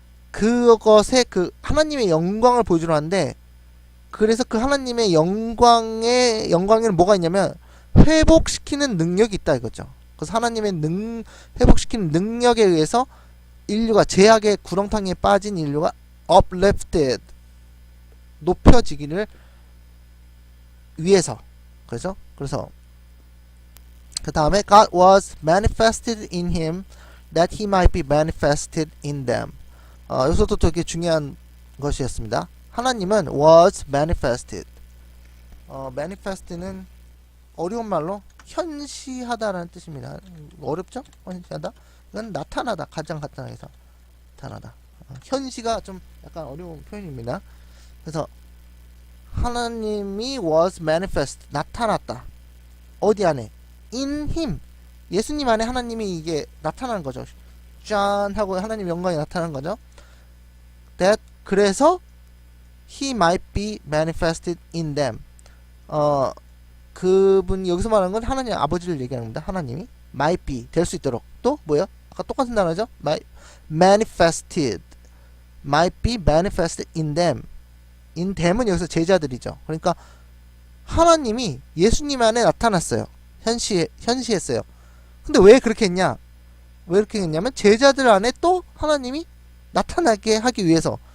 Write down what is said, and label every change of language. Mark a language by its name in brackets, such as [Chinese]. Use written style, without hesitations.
[Korean] 그것에 그 하나님의 영광을 보여주려 하는데, 그래서 그 하나님의 영광에는 뭐가 있냐면 회복시키는 능력이 있다 이거죠. 그래서 하나님의 회복시키는 능력에 의해서 인류가, 제약의 구렁텅이에 빠진 인류가 uplifted 높여지기를 위해서. 그래서 그 다음에 [English] God was manifested in him that he might be manifested in them. [Korean] 여기서도 되게 중요한 것이었습니다. 하나님은 [English] was manifested. [Korean] manifest는 어려운 말로 현시하다라는 뜻입니다. 어렵죠? 현시하다. 이건 나타나다. 가장 간단해서 나타나다. 현시가 좀 약간 어려운 표현입니다. 그래서 하나님이 [English] was manifest [Korean] 나타났다. 어디 안에? [English] in him. [Korean] 예수님 안에 하나님이 이게 나타나는 거죠. 짠 하고 하나님 영광이 나타나는 거죠. [English] that 그래서 he might be manifested in them. [Korean] 그분 여기서 말하는 건 하나님 아버지를 얘기하는 겁니다. 하나님이 [English] might be [Korean] 될 수 있도록. 또 뭐요? 아까 똑같은 단어죠. [English] manifested might be manifested in them. in them [Korean] 은 여기서 제자들이죠. 그러니까 하나님이 예수님 안에 나타났어요. 현시했어요. 근데 왜 그렇게 했냐? 왜 그렇게 했냐면 제자들 안에 또 하나님이 나타나게 하기 위해서.